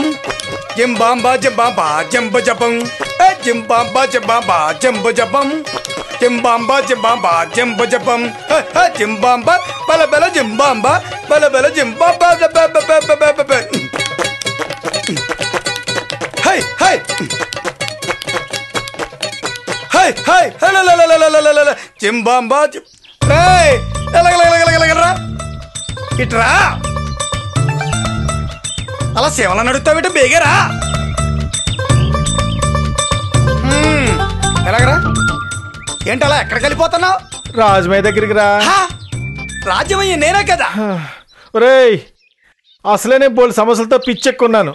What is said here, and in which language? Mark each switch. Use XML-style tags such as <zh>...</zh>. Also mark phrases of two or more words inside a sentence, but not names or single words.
<te>Jimbamba jibaba jumbo jabum. Jimbamba jibaba jumbo jabum. Jimbamba jibaba jumbo jabum. Jimbamba bala bala jimbamba bala bala jimbamba Hey hey Hey hey la la la la la la jimbamba Hey la Itra అలా సేవలు నడుస్తావిట బేగరా ఎలాగరా ఏంటి అలా ఎక్కడికి వెళ్ళిపోతున్నావు? రాజమయ్య దగ్గరికి రా. రాజ్యమయ్య నేనే కదా. ఒరేయ్, అసలే నేను బోల్ సమస్యలతో పిచ్చెక్కున్నాను.</te>